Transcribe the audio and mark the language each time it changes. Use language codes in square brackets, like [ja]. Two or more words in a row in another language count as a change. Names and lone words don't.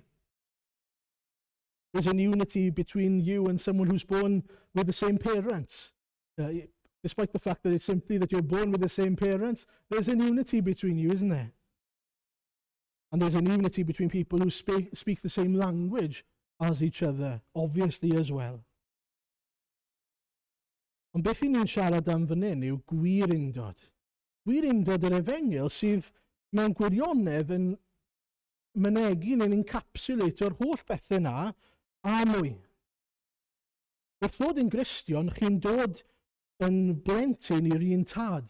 [en] There's a unity between you and someone who's born with the same parents. Despite the fact that it's simply that you're born with the same parents, there's a unity between you, isn't there? And there's a unity between people who speak the same language as each other, obviously as well. [cy] Ond beth i ni'n siarad am fan hyn yw gwir undod. Gwir undod yr Efengyl sydd mewn gwirionedd yn mynegu neu'n encapsulator holl bethau yna a mwy. Wrth ddod yn Gristion, chi'n dod yn blentyn i'r un tad.